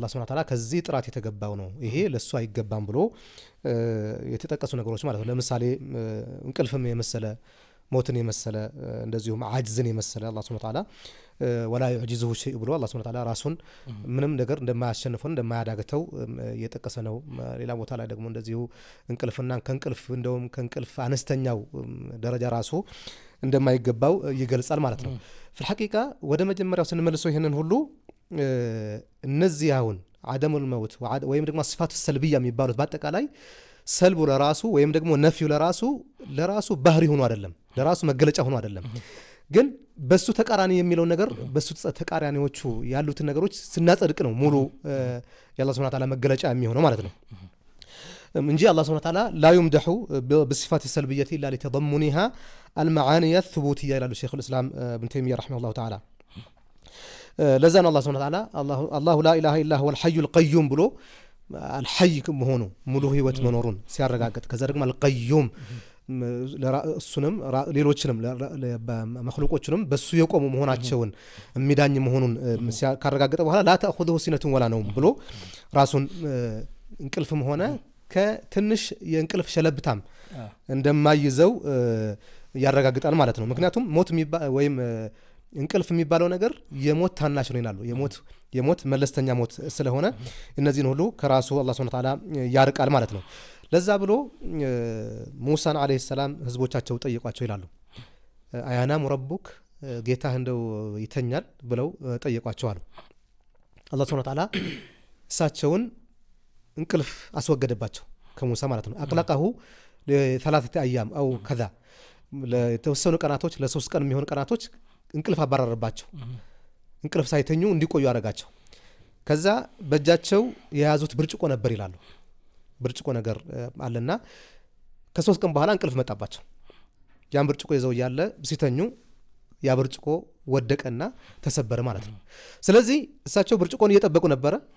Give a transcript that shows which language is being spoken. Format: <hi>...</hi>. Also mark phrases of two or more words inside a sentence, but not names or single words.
<ar>سبحانه وتعالى</ar> <am>ከዚህ ጥራት የተገባው ነው ይሄ ለሱ አይገባም ብሎ የተጠቀሱ ነገሮች ማለት ነው። ለምሳሌ እንቅልፍም የመሰለ ሞትን የመሰለ እንደዚሁም አጅዝን የመሰለ አላህ</am> <ar>سبحانه وتعالى ولا يعجزه شيء</ar> <am>ብሎ አላህ</am> <ar>سبحانه وتعالى</ar> <am>ራሱን ምንም ነገር እንደማያሸንፈው እንደማያዳግተው የጠቀሰ ነው። ሌላ ቦታ ላይ ደግሞ እንደዚሁ እንቅልፍና ከእንቅልፍ እንደውም ከእንቅልፍ አነስተኛው ደረጃ ራሱ እንደማይገባው ይገልጻል ማለት ነው።</am> <ar>في الحقيقة</ar> <am>ወደ መጀመሪያው ስንመልሰው ይሄንን ሁሉ እነዚህ አሁን</am> <ar>عدم الموت</ar> <am>ወይም ደግሞ</am> <ar>صفات سلبية</ar> <am>የሚባሉት በአጠቃላይ ሰልቡ ለራሱ ወይም ደግሞ ነፊው ለራሱ ባህሪ ሆኖ አይደለም ለራሱ መገለጫ ሆኖ አይደለም ግን በሱ ተቃራኒ የሚለው ነገር በሱ ተቃራኒዎቹ ያሉት ነገሮች ስናጸድቅ ነው ሙሉ የአላህ</am> <ar>سبحانه وتعالى</ar> <am>መገለጫ የሚሆነው ማለት ነው እንጂ አላህ</am> <ar>سبحانه وتعالى لا يمدح بالصفات السلبية إلا لتضمنها المعاني الثبوتية إلى الشيخ الإسلام ابن تيمية رحمه الله تعالى لذا الله سبحانه وتعالى الله لا إله إلا هو الحي القيوم ብሎ الحي</ar> <am>መሆኑ ሙሉ ህይወት መኖሩን ሲያረጋግጥ ከዛ ደግሞ</am> <ar>القيوم</ar> <am>እሱንም ሌሎችንም መخلوቆችንም በሱ የቆሙ መሆናቸውን የሚዳኝ መሆኑን ካረጋገጠ በኋላ</am> <ar>لا تأخذه سنة ولا نوم</ar> <am>ብሎ ራሱን እንቅልፍም ሆነ ከትንሽ የእንቅልፍ ሸለብታም እንደማይዘው ያረጋግጣል ማለት ነው። ምክንያቱም ሞት ወይም እንቅልፍ የሚባለው ነገር የሞት ታናሽ ነው ይላሉ። የሞት መለስተኛ ሞት ስለሆነ እነዚህን ሁሉ ከራሱ አላህ</am> <ar>سبحانه وتعالى</ar> <am>ያርቃል ማለት ነው። ለዛ ብሎ ሙሳን</am> <ar>عليه السلام</ar> <am>ህዝቦቻቸው ጠየቋቸው ይላሉ።</am> <ar>أينام ربك</ar> <am>ጌታህ እንደው ይተኛል ብለው ጠየቋቸው አሉ። አላህ</am> <ar>سبحانه و</ar> <am>Ta'ala እሳቸውን እንቅልፍ አስወገደባቸው ከሙሳ ማለት ነው።</am> <ar>أقلقه لثلاثه ايام او كذا</ar> <am>ለተወሰኑ ቀናቶች ለ3 ቀን የሚሆን ቀናቶች እንቅልፍ አባረረባቸው። እንቅልፍ ሳይተኙ እንዲቆዩ አረጋቸው። ከዛ በእጃቸው የያዙት ብርጭቆ ነበር ይላሉ። ብርጭቆ ነገር አለና ከ3 ቀን በኋላ እንቅልፍ መጣባቸው። ያን ብርጭቆ ይዘው ያለ ሲተኙ ያ ብርጭቆ ወደቀና ተሰበረ ማለት ነው። ስለዚህ እሳቸው ብርጭቆን እየጠበቁ ነበር።</am>